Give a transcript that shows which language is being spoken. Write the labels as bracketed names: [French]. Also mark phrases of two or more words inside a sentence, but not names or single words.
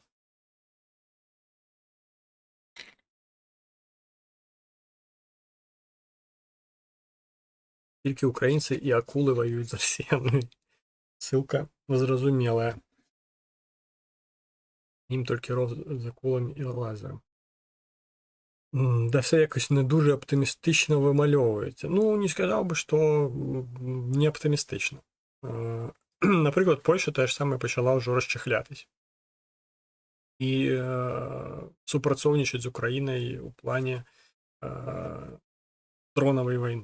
[Belarusian] Тільки украінцы і акулы ваююць з расіянамі. Ссылка зразумелая. Ім толькі роз з акуламі і лазерам. [Ukrainian] Да все якось не дуже оптимістично вимальовується. Не сказав би, що не оптимістично. Наприклад, Польща теж саме почала вже розчехлятись. І супрацовнічать з Україною у плані дронової війни.